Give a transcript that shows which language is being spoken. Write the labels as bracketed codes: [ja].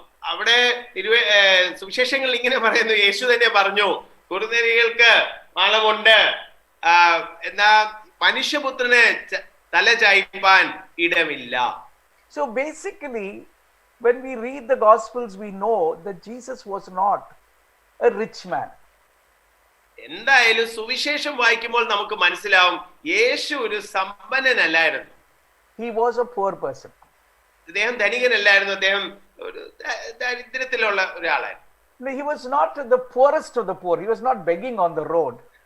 [ml] അവിടെ സുവിശേഷങ്ങളിൽ ഇങ്ങനെ പറയുന്നു, യേശു തന്നെ പറഞ്ഞു, കുറുനരികൾക്ക് മാളമുണ്ട്, എന്നാ മനുഷ്യപുത്രന് തല ചായ്പാൻ ഇടമില്ല. [en] So basically, when we read the Gospels, we know that Jesus was not a rich man. [ml] എന്തായാലും സുവിശേഷം വായിക്കുമ്പോൾ നമുക്ക് മനസ്സിലാവും, യേശു ഒരു സമ്പന്നനല്ലായിരുന്നു. [en] He was a poor person. [ml] അദ്ദേഹം ധനികനല്ലായിരുന്നു, അദ്ദേഹം ഒരു ദരിദ്രത്തിലുള്ള ഒരാളായിരുന്നു. [en] He was not the poorest of the poor. He was not begging on the road.